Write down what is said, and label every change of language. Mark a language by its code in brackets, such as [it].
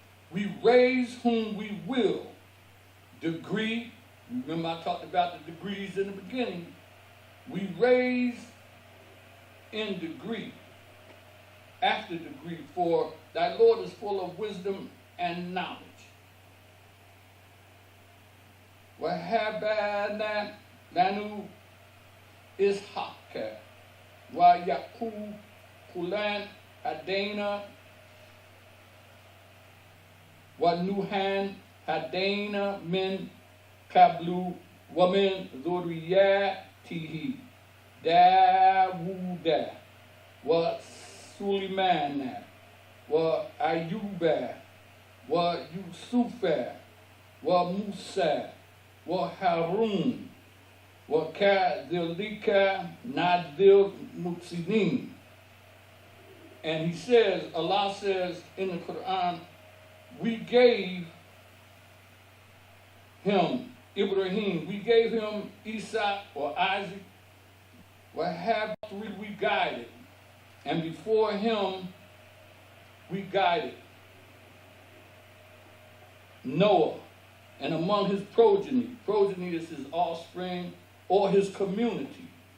[en] We raise whom we will. Degree, remember I talked about the degrees in the beginning. We raise in degree, after degree, for thy Lord is full of wisdom and knowledge. [ar] وَهَبَنَا لَنُ إِسْحَاقَ وَيَعْقُوبَ كُلًّا هَدَيْنَا وَنُوحًا هَدَيْنَا مِنْ قَبْلُ وَمِنْ ذُرِّيَّتِهِ داود وسليمان وأيوب ويوسف وموسى وهارون وكذلك نجزي المحسنين. [en] And he says, Allah says in the Quran, we gave him Ibrahim, we gave him Isaac or Isaac. What have we guided? And before him, we guided Noah, and among his progeny is his offspring or his community.